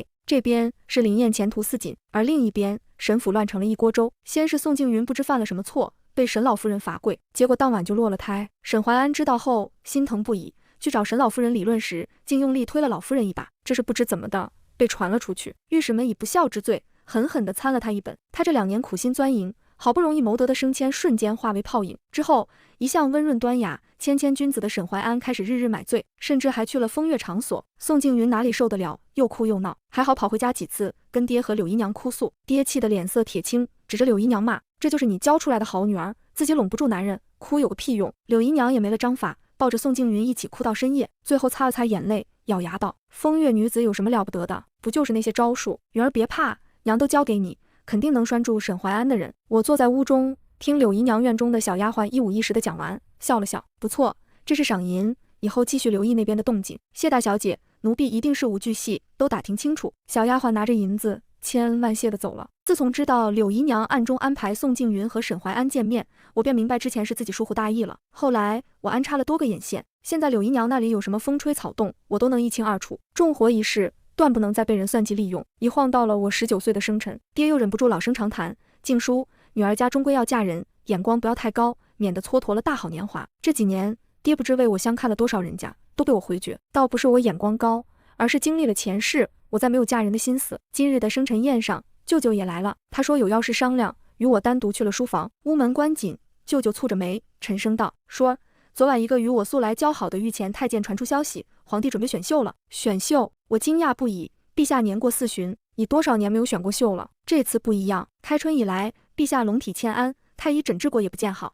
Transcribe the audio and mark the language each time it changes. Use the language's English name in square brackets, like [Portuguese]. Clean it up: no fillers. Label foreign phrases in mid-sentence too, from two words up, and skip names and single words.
[Chinese] 這邊是林燕前途似錦，而另一邊沈府亂成了一鍋粥。先是宋靜雲不知犯了什麼錯，被沈老夫人罰跪，結果當晚就落了胎。沈懷安知道後心疼不已，去找沈老夫人理論時，竟用力推了老夫人一把，這是不知怎麼的被傳了出去。御史们以不孝之罪狠狠地參了他一本。他這2 年苦心鑽營，好不容易謀得的升遷瞬間化為泡影。之後一向溫潤端雅、謙君子的沈懷安開始日日買醉，甚至還去了風月場所。宋靜雲哪裡受得了，又哭又鬧，還好跑回家幾次，跟爹和柳姨娘哭訴。爹氣得臉色鐵青，指着柳姨娘罵：這就是你教出來的好女兒，自己攏不住男人，哭有個屁用。柳姨娘也沒了章法，抱着宋靜雲一起哭到深夜，最後擦了擦眼淚，咬牙道：風月女子有什麼了不得的？不就是那些招數？雲兒別怕，娘都教給你，肯定能拴住沈懷安的人。我坐在屋中，聽柳姨娘院中的小丫鬟一五一十地講完，笑了笑：不錯，這是賞銀，以後繼續留意那邊的動靜。謝大小姐，奴婢一定事無巨細都打聽清楚。小丫鬟拿着銀子，千恩萬謝地走了。自從知道柳姨娘暗中安排宋靜雲和沈懷安見面，我便明白之前是自己疏忽大意了。後來我安插了多個眼線，現在柳姨娘那裡有什麼風吹草動，我都能一清二楚。重活一世，斷不能再被人算計利用。一晃到了我19歲的生辰，爹又忍不住老生常談：靜書，女兒家終歸要嫁人，眼光不要太高，免得蹉跎了大好年華。這幾年爹不知為我相看了多少人家，都被我回絕。倒不是我眼光高，而是經歷了前世，我再沒有嫁人的心思。今日的生辰宴上，舅舅也來了，他說有要事商量，與我單獨去了書房。屋門關緊，舅舅蹙着眉，沉聲道：說昨晚一個與我素來交好的御前太監傳出消息，皇帝準備選秀了。選秀？我驚訝不已。陛下年過40旬，已多少年沒有選過秀了？這次不一樣，開春以來，陛下龍體欠安，太醫診治過也不見好。